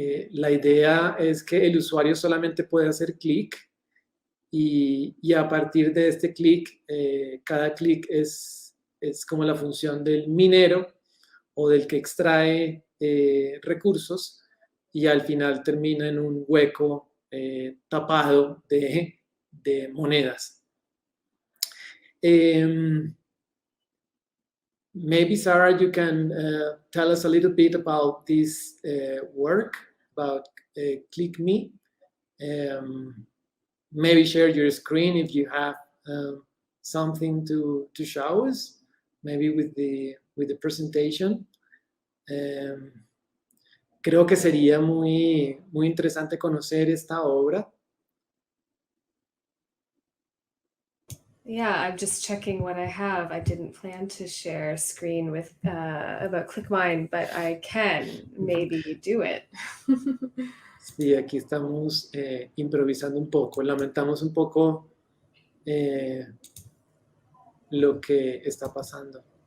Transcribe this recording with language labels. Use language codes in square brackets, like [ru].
[es] la idea es que el usuario solamente puede hacer clic y a partir de este clic, cada clic es como la función del minero o del que extrae recursos y al final termina en un hueco tapado de monedas. [en] Maybe, Sarah, you can tell us a little bit about this work, about Click Me. Maybe share your screen if you have something to show us, maybe with the presentation. [es] Creo que sería muy interesante conocer esta obra. [en] Yeah, I'm just checking what I have. I didn't plan to share a screen with about ClickMine, but I can maybe do it. [es] Sí, aquí estamos improvisando un poco. Lamentamos un poco lo que está pasando.